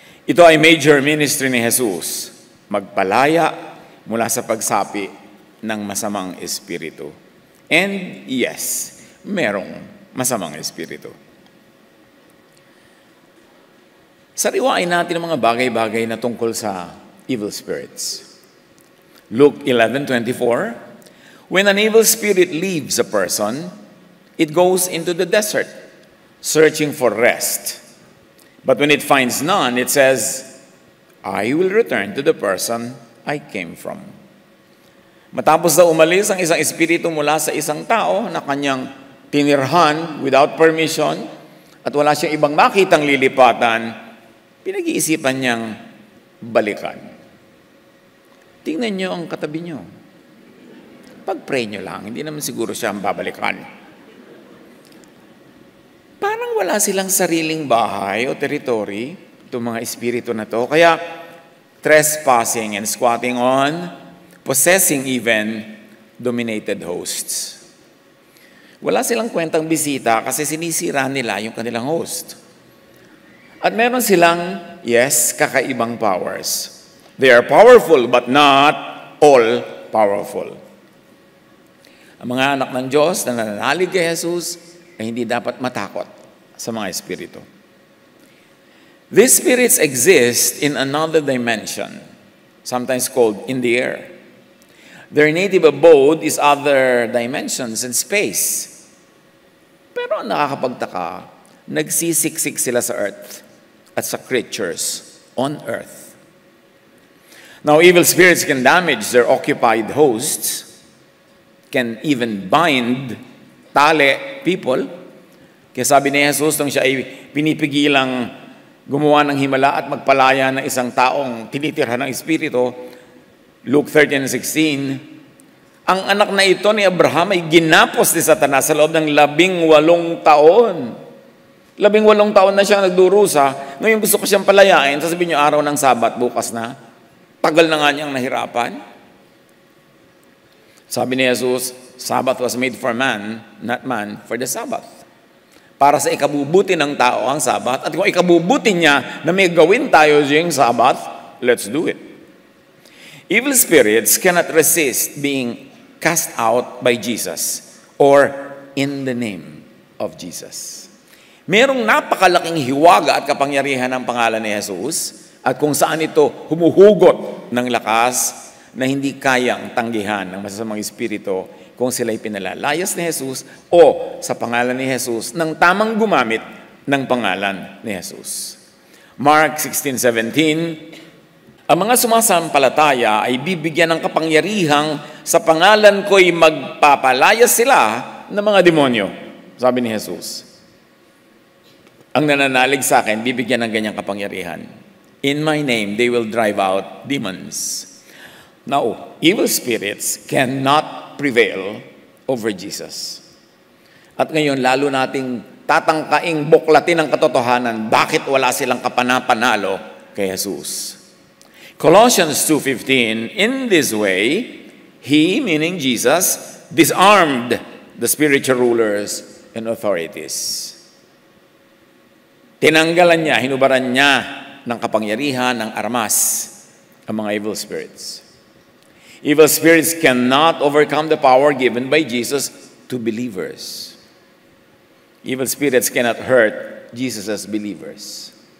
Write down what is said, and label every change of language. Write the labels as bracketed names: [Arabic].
[Filipino] Ito ay major ministry ni Jesus, magpalaya mula sa pagsapi ng masamang espiritu. [English] And yes, [Filipino] merong masamang espiritu. Sariwain natin ang mga bagay-bagay na tungkol sa evil spirits. [English] Luke 11:24, when an evil spirit leaves a person, it goes into the desert, searching for rest. But when it finds none, it says, I will return to the person I came from. [Filipino] Matapos daw umalis ang isang espiritu mula sa isang tao na kanyang tinirhan [English] without permission [Filipino] at wala siyang ibang makitang lilipatan, pinag-iisipan niyang balikan. Tingnan niyo ang katabi niyo. Pag-pray niyo lang, hindi naman siguro siya ang babalikan. Parang wala silang sariling bahay o territory, itong mga espiritu na to. Kaya [English] trespassing and squatting on, possessing even dominated hosts. [Filipino] Wala silang kwentang bisita kasi sinisira nila yung kanilang host. At meron silang, yes, kakaibang powers. [English] They are powerful but not all powerful. [Filipino] Ang mga anak ng Diyos na nananalig kay Jesus ay hindi dapat matakot sa mga espiritu. [English] These spirits exist in another dimension, sometimes called in the air. Their native abode is other dimensions and space. [Filipino] Pero nakakapagtaka, nagsisiksik sila sa earth at sa [English] creatures on earth. Now, evil spirits can damage their occupied hosts, can even bind, [Filipino] tali [English] people. [Filipino] Kaya sabi ni Jesus, nung siya ay pinipigilang gumawa ng himala at magpalaya ng isang taong tinitirhan ng espiritu, Luke 13:16, ang anak na ito ni Abraham ay ginapos ni Satanas sa loob ng 18 taon. 18 taon na siya nagdurusa. Ngayon gusto ko siyang palayain. Sasabihin niyo, araw ng Sabat, bukas na. Tagal na nga niyang nahirapan. [English] Sabi ni Jesus, Sabbath was made for man, not man for the Sabbath. [Filipino] Para sa ikabubuti ng tao ang Sabbath. At kung ikabubuti niya na may gawin tayo [English] during Sabbath, let's do it. Evil spirits cannot resist being cast out by Jesus or in the name of Jesus. [Filipino] Merong napakalaking hiwaga at kapangyarihan ng pangalan ni Jesus at kung saan ito humuhugot ng lakas na hindi kayang tanggihan ng masasamang espiritu kung sila'y pinalalayas ni Jesus o sa pangalan ni Jesus nang tamang gumamit ng pangalan ni Jesus. Mark 16:17, ang mga sumasampalataya ay bibigyan ng kapangyarihang sa pangalan ko'y magpapalayas sila ng mga demonyo. Sabi ni Jesus. Ang nananalig sa akin, bibigyan ng ganyang kapangyarihan. [English] In my name, they will drive out demons. Now, evil spirits cannot prevail over Jesus. [Filipino] At ngayon, lalo nating tatangkaing buklatin ang katotohanan, bakit wala silang kapanapanalo kay Jesus. [English] Colossians 2:15, in this way, He, meaning Jesus, disarmed the spiritual rulers and authorities. [Filipino] Tinanggalan niya, hinubaran niya ng kapangyarihan, ng armas, ang mga evil spirits. [English] Evil spirits cannot overcome the power given by Jesus to believers. Evil spirits cannot hurt Jesus as believers.